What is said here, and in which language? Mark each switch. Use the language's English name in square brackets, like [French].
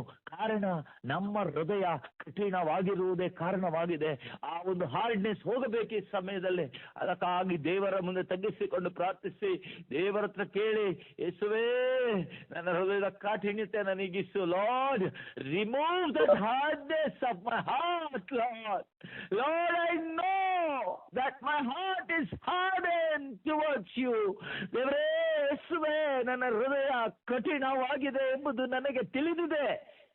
[Kannada] ಕಾರಣ ನಮ್ಮ ಹೃದಯ ಕಠಿಣವಾಗಿರುವುದೇ ಕಾರಣವಾಗಿದೆ. ಆ ಒಂದು ಹಾರ್ಡ್ನೆಸ್ ಹೋಗಬೇಕು ಈ ಸಮಯದಲ್ಲಿ. ಅದಕ್ಕಾಗಿ ದೇವರ ಮುಂದೆ ತಗ್ಗಿಸಿಕೊಂಡು ಪ್ರಾರ್ಥಿಸಿ, ದೇವರ ಹತ್ರ ಕೇಳಿ, ಯೇಸುವೇ ನನ್ನ ಹೃದಯದ ಕಾಠಿಣ್ಯತೆ ನನಗಿಸು. [English] Lord, remove that hardness of my heart. Lord, I know that my heart is hardened towards you. [Kannada] ದೇವರೇ, ಯೇಸುವೇ, ನನ್ನ ಹೃದಯ ಕಠಿಣವಾಗಿದೆ ಎಂಬುದು ನನಗೆ ತಿಳಿದಿದೆ.